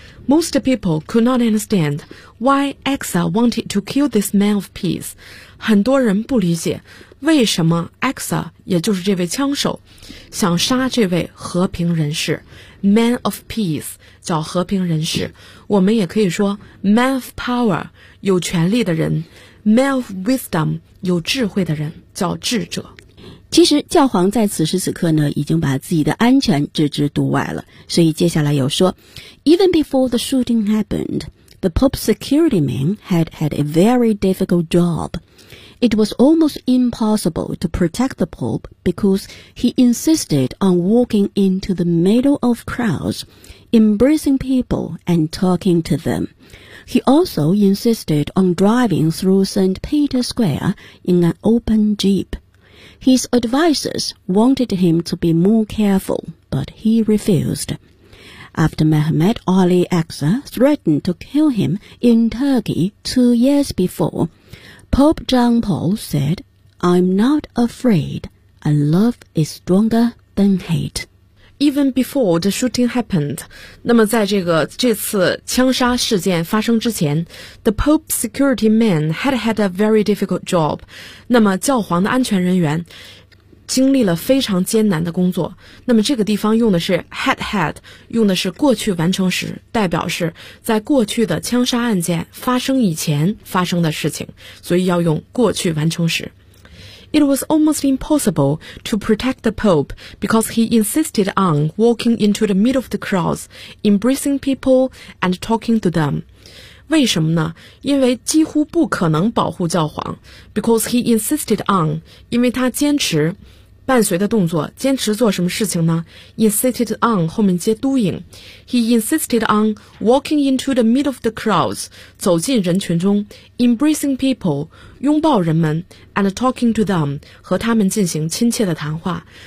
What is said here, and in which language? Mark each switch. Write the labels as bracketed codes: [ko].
[en] Most people could not understand why Exa wanted to kill this man of peace. [zh] 很多人不理解为什么 Exa, 也就是这位枪手，想杀这位和平人士。 [en] Man of peace, [zh] 叫和平人士。我们也可以说 [en] man of power, [zh] 有权力的人。 [en] Man of wisdom, [zh] 有智慧的人，叫智者。其实教皇在此时此刻呢，已经把自己的安全置之度外了。所以接下来有说 [en] Even before the shooting happened, the Pope's security man had had a very difficult job. It was almost impossible to protect the Pope because he insisted on walking into the middle of crowds, embracing people and talking to them. He also insisted on driving through St. Peter's Square in an open jeep. His advisors wanted him to be more careful, but he refused. After Mehmet Ali Aksa threatened to kill him in Turkey 2 years before, Pope John Paul said, I'm not afraid. A love is stronger than hate. Even before the shooting happened, [zh] 那么在这次枪杀事件发生之前 [en] ,the Pope's security man had had a very difficult job. [zh] 那么教皇的安全人员经历了非常艰难的工作。那么这个地方用的是 had had, 用的是过去完成时，代表是在过去的枪杀案件发生以前发生的事情，所以要用过去完成时。 [en] It was almost impossible to protect the Pope because he insisted on walking into the middle of the crowds, embracing people and talking to them. [zh] 为什么呢？因为几乎不可能保护教皇。 [en] Because he insisted on, [zh] 因为他坚持伴随的动作，坚持做什么事情呢？ [en] Insisted on, [zh] 后面接 [en] doing. He insisted on walking into the middle of the crowds, [zh] 走进人群中， [en] embracing people, [zh] 拥抱人们， [en] and talking to them, [zh] 和他们进行亲切的谈话。